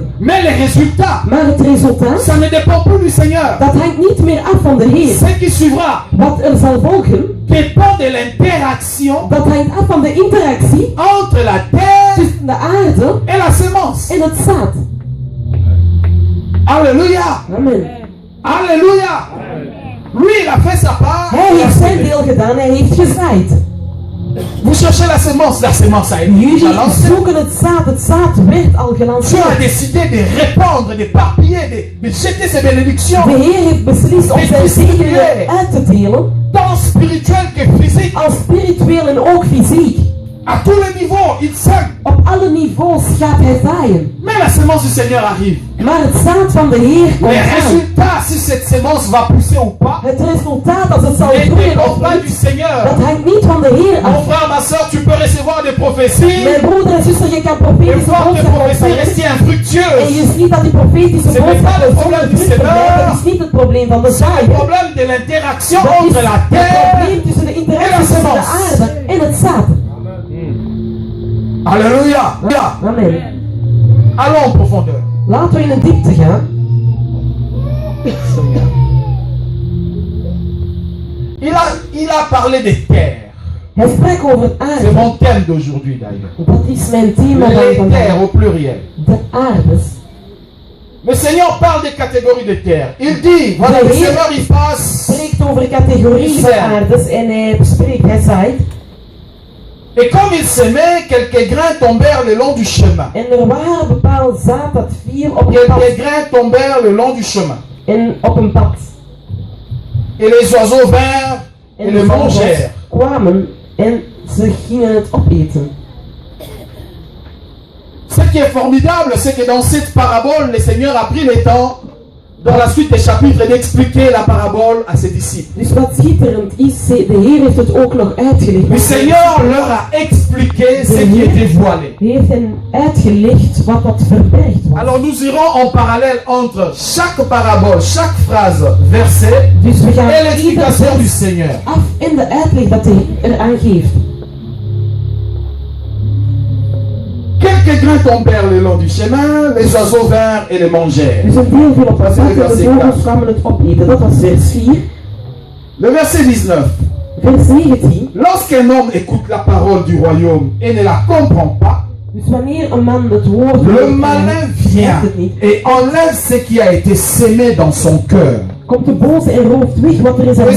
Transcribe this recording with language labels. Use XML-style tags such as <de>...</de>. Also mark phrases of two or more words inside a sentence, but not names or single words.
<fr>Mais le résultat,</fr> <nl>Maar het resultaat,</nl> <fr>ça ne dépend plus du Seigneur.</fr> <nl>dat hangt niet meer af van de Heer.</nl> <fr>Ce qui suivra</fr> <nl>Wat er zal volgen,</nl> <fr>dépend de l'interaction</fr> <nl>dat hangt af van de interactie</nl> <fr>entre la terre</fr> <nl>tussen de aarde</nl> <fr>et la sémence.</fr> <nl>en het zaad.</nl> <fr>Alléluia.</fr> <nl>Amen.</nl> <fr>Alléluia. Lui, il a fait sa part.</fr> <nl>Hij</nl> <fr>il a</fr> <nl>heeft zijn</nl> <fr>semé.</fr> <nl>deel gedaan, hij heeft gezaaid.</nl> <fr>Vous cherchez la sémence a été déjà</fr> <nl>Jullie</nl> <fr>lancée.</fr> <nl>zoeken het zaad werd al</nl> <fr>Dieu a</fr> <nl>gelanceerd.</nl> <fr>décidé de répandre, d'éparpiller, de jeter ses bénédictions,</fr> <nl>De Heer heeft beslist om zijn zegeningen uit te delen,</nl> <fr>tant spirituel que physique,</fr> <nl>als spiritueel en ook fysiek.</nl> <fr>à tous les niveaux. Il sème.</fr> <nl>Op alle niveaus gaat hij zaaien.</nl> <fr>Mais la sémence du Seigneur arrive.</fr> <nl>Maar het zaad van de Heer komt</nl> <fr>Les</fr> <nl>aan.</nl> <fr>résultats, si cette sémence va pousser ou pas,</fr> <nl>Het resultaat, als het zal</nl> <fr>ne</fr> <nl>groeien</nl> <fr>dépend</fr> <nl>of</nl> <fr>pas du</fr> <nl>niet,</nl> <fr>Seigneur.</fr> <nl>dat hangt niet van de Heer</nl> <fr>Mon</fr> <nl>af.</nl> <fr>frère, ma soeur, tu peux recevoir des prophéties</fr> <nl>Mijn broeder en zuster, je kan</nl> <fr>et</fr> <nl>profetische</nl> <fr>voir tes</fr> <nl>boodschap</nl> <fr>prophéties</fr> <nl>ontvangen.</nl> <fr>rester</fr> <nl>En</nl> <fr>infructueuses.</fr> <nl>je ziet dat die profetische</nl> <fr>C'est pas</fr> <nl>boodschap</nl> <fr>le</fr> <nl>zonder</nl> <fr>problème du</fr> <nl>vrucht</nl> <fr>Seigneur.</fr> <nl>blijven. Dat is niet het probleem van de</nl> <fr>C'est le</fr> <nl>zaaier.</nl> <fr>problème de l'interaction</fr> <nl>Dat is</nl> <fr>entre la</fr> <nl>het</nl> <fr>terre.</fr> <nl>probleem tussen de interactie tussen de aarde en het zaad.</nl> <fr>Alléluia. Ja.</fr> <nl>Amen.</nl> <fr>Allons en profondeur.</fr> <nl>Laten we in de diepte gaan.</nl> <fr>Il a parlé des terres.</fr> <nl>Hij sprak over</nl> <fr>C'est</fr> <nl>aarde.</nl> <fr>mon thème d'aujourd'hui d'ailleurs.</fr> <nl>Dat is mijn thema van</nl> <fr>Les</fr> <nl>vandaag.</nl> <fr>terres au pluriel.</fr> <nl>De aardes.</nl> <fr>Le Seigneur parle des catégories de terres. Il dit, voilà, le Seigneur il passe.</fr> <nl>Spreekt over categorieën van aardes en hij spreekt, hij zaait.</nl> <fr>Et comme il s'aimait, quelques grains tombèrent le long du chemin.</fr> <nl>En er waren bepaald zaad dat viel op een pad.</nl> <fr>Quelques grains tombèrent le long du chemin.</fr> <nl>En op een pad.</nl> <fr>Et les oiseaux vinrent et</fr> <nl>En</nl> <fr>le</fr> <nl>de vogels</nl> <fr>mangèrent.</fr> <nl>kwamen en ze gingen het opeten.</nl> <fr>Ce qui est formidable, c'est que dans cette parabole, le Seigneur a pris le temps, dans la suite des chapitres, d'expliquer la parabole à ses disciples.</fr> <nl>Dus wat schitterend is, de Heer heeft het ook nog uitgelegd.</nl> <fr>Le Seigneur leur a expliqué ce qui était voilé.</fr> <nl>Hij heeft hen uitgelegd wat verbergd was.</nl> <fr>Alors nous irons en parallèle entre chaque parabole, chaque phrase, verset</fr> <nl>Dus we</nl> <fr>et</fr> <nl>gaan ieder</nl> <fr>l'explication du</fr> <nl>vers</nl> <fr>Seigneur.</fr> <nl>af en de uitleg dat hij eraan geeft.</nl> <fr>Quelques grains tombèrent le long du chemin, les oiseaux vinrent et les mangèrent.</fr> <nl>Dus een deel viel op het Dat pad is en de</nl> <fr>verset</fr> <nl>vogels 4. kwamen het opeten. Dat was vers 4.</nl> <fr>Le verset 19.</fr> <nl>Vers 19.</nl> <fr>Lorsqu'un homme écoute la parole du royaume et ne la comprend pas,</fr> <nl>Dus wanneer een man het woord</nl> <fr>le</fr> <nl>hoort,</nl> <fr>malin</fr> <nl>begrijpt</nl> <fr>vient</fr> <nl>het niet,</nl> <fr>et enlève ce qui a été sémé dans son cœur.</fr> <nl>komt de boze en rooft weg wat er in zijn</nl>